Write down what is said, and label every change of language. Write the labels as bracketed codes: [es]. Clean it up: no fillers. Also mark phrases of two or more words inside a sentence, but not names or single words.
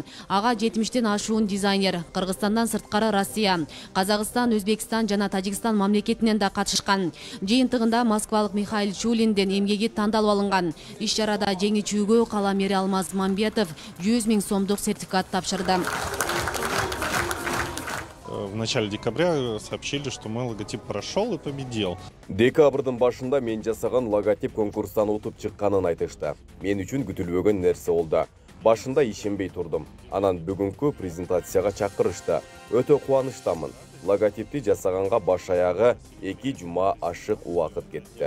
[ky] Ага 70тен ашуун дизайнер, Кыргызстандан сырткары Россия, Казакстан, Өзбекстан жана Тажикстан мамлекетинен да катышкан. Жыйынтыгында москвалык Михаил Чулиндин эмгеги тандалып алынган. Иш-чарада жеңүүчүгө кала мэри Алмаз Мамбетов 100 000 сомдук сертификат тапшырды. [ru] В начале декабря сообщили, что мой логотип прошел и победил. [ky] Декабрдын башында мен жасаган логотип конкурстан утуп чыкканын айтышты. Мен үчүн күтүлбөгөн нерсе болду. Башында ишенбей турдум. Анан бүгүнкү презентацияга чакырышты. Өтө кубанычтамын. Логотипти жасаганга баш аягы 2 жума ашык убакыт кетти.